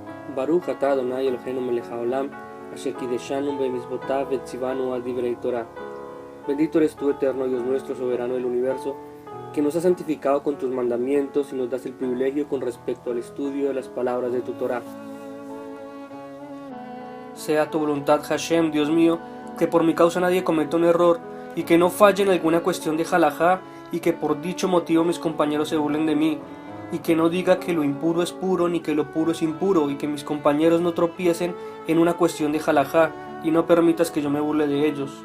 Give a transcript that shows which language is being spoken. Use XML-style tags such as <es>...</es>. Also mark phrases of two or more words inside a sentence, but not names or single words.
<he>ברוך אתה אדוני אלהינו מלך העולם, אשר קדשנו במצותיו וצונו על דברי תורה.</he> <es>Bendito eres tú, eterno Dios nuestro, soberano del universo, que nos has santificado con tus mandamientos y nos das el privilegio con respecto al estudio de las palabras de tu Torah. Sea tu voluntad, Hashem, Dios mío, que por mi causa nadie cometa un error y que no falle en alguna cuestión de halajá y que por dicho motivo mis compañeros se burlen de mí y que no diga que lo impuro es puro ni que lo puro es impuro y que mis compañeros no tropiecen en una cuestión de halajá y no permitas que yo me burle de ellos.</es>